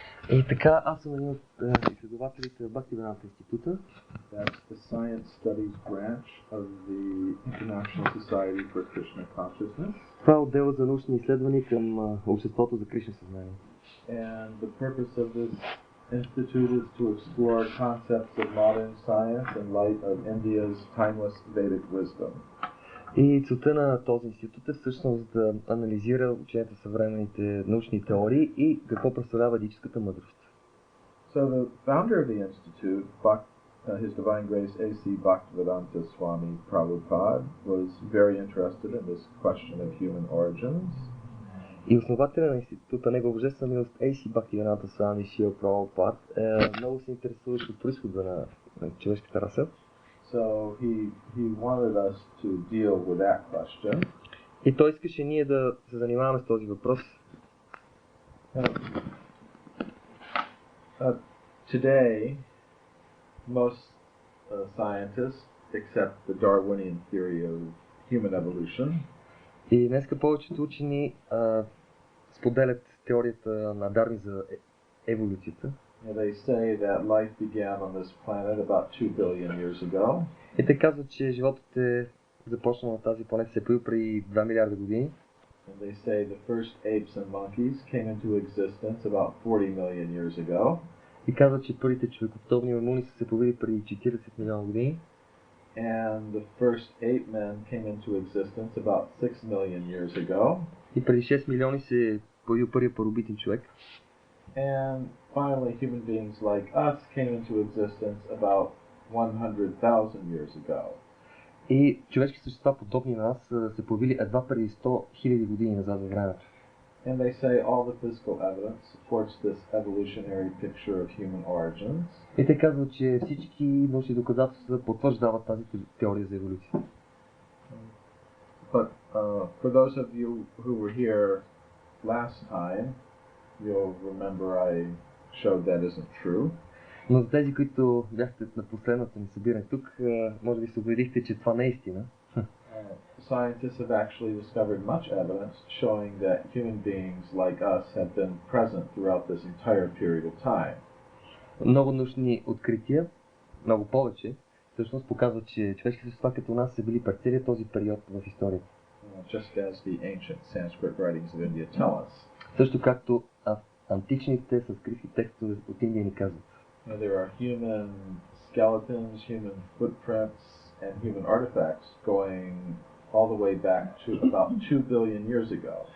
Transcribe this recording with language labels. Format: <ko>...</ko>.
<bg>И така, аз съм един от изследователите в Бхактиведанта института.</bg> <en>That's the Science Studies branch of the International Society for Krishna Consciousness.</en> <bg>Това е отдел за научни изследвания към обществото за Кришна съзнание.</bg> <en>And the purpose of this institute is to explore concepts of modern science in light of India's timeless Vedic wisdom.</en> <bg>И целта на този институт е всъщност да анализира учението на съвременните научни теории и какво представлява ведическата мъдрост.</bg> <en>So the founder of the institute, His Divine Grace A.C. Bhaktivedanta Swami Prabhupada, was very interested in this question of human origins.</en> <bg>И основателят на института, негова божествена милост A.C. Bhaktivedanta Swami Шила Прабхупад, много се интересува от произхода на човешката раса.</bg> <en>So he wanted us to deal with that question.</en> <bg>И той искаше ние да се занимаваме с този въпрос.</bg> <en>Today, most scientists accept the Darwinian theory of human evolution.</en> <bg>И днеска повечето учени споделят теорията на Дарвин за еволюцията.</bg> <en>They say that life began on this planet about 2 billion years ago.</en> <bg>И те казват, че животът е започнал на тази планета се появи преди 2 милиарда години.</bg> <en>And they say the first apes and monkeys came into existence about 40 million years ago.</en> <bg>И казват, че първите човекоподобни маймуни са се появили преди 40 милиона години.</bg> <en>And the first ape men came into existence about 6 million years ago.</en> <bg>И преди 6 милиони се появил първият първобитен човек.</bg> <en>And finally, human beings like us came into existence about 100,000 years ago.</en> <bg>И човешки същества, подобни на нас, се появили едва преди 100 000 години назад във времето.</bg> <en>And they say all the physical evidence supports this evolutionary picture of human origins.</en> <bg>И те казват, че всички научни доказателства потвърждават тази теория за еволюция.</bg> <en>But for those of you who were here last time, you'll remember I showed that isn't true.</en> <bg>Но за тези, които бяхте на последното ни събиране тук, може би се убедихте, че това не е истина.</bg> <en>Scientists have actually discovered much evidence showing that human beings like us have been present throughout this entire period of time.</en> <bg>Много научни открития, много повече, всъщност показват, че човешки същества като нас са били през целия този период в историята.</bg> <en>Just as the ancient Sanskrit writings of India tell us.</en> <bg>Също както античните санскритски текстове от Индия ни казват.</bg> <en>There are human skeletons, human footprints, and human artifacts going all the way back to about 2 billion years ago.</en>